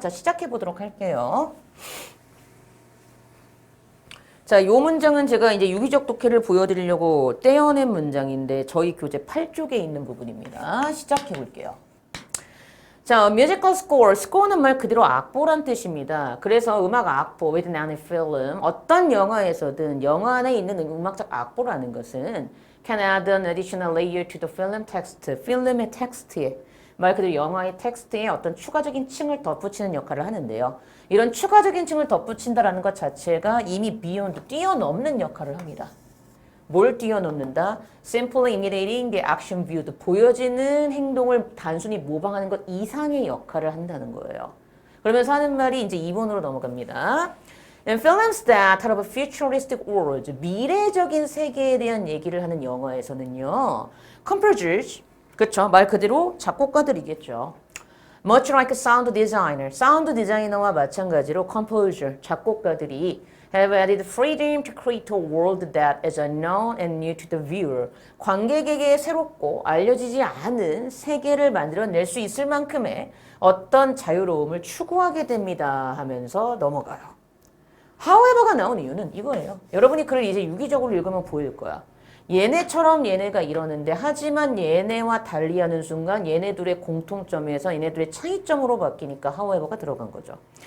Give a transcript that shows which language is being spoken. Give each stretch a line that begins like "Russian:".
Korean: 자, 시작해 보도록 할게요. 자, 요 문장은 제가 이제 유기적 독해를 보여드리려고 떼어낸 문장인데 저희 교재 8쪽에 있는 부분입니다. 시작해 볼게요. 자, musical score. score는 말 그대로 악보란 뜻입니다. 그래서 음악 악보,
English: within any film,
Korean: 어떤 영화에서든 영화 안에 있는 음악적 악보라는 것은
English: can add an additional layer to the film text.
Korean: 필름의 텍스트에, 말 그대로 영화의 텍스트에 어떤 추가적인 층을 덧붙이는 역할을 하는데요. 이런 추가적인 층을 덧붙인다라는 것 자체가 이미 beyond, 뛰어넘는 역할을 합니다. 뭘 뛰어넘는다?
English: Simply imitating the action viewed.
Korean: 보여지는 행동을 단순히 모방하는 것 이상의 역할을 한다는 거예요. 그러면서 하는 말이 이제 2번으로 넘어갑니다.
English: In films that have a futuristic world,
Korean: 미래적인 세계에 대한 얘기를 하는 영화에서는요. composers, 그쵸? 말 그대로 작곡가들이겠죠.
English: Much like a sound designer,
Korean: 사운드 디자이너와 마찬가지로
English: composer,
Korean: 작곡가들이
English: have added freedom to create a world that is unknown and new to the viewer.
Korean: 관객에게 새롭고 알려지지 않은 세계를 만들어낼 수 있을 만큼의 어떤 자유로움을 추구하게 됩니다 하면서 넘어가요. however가 나온 이유는 이거예요. 여러분이 글을 이제 유기적으로 읽으면 보일 거야. 얘네처럼 얘네가 이러는데 하지만 얘네와 달리하는 순간 얘네들의 공통점에서 얘네들의 차이점으로 바뀌니까 however가 들어간 거죠.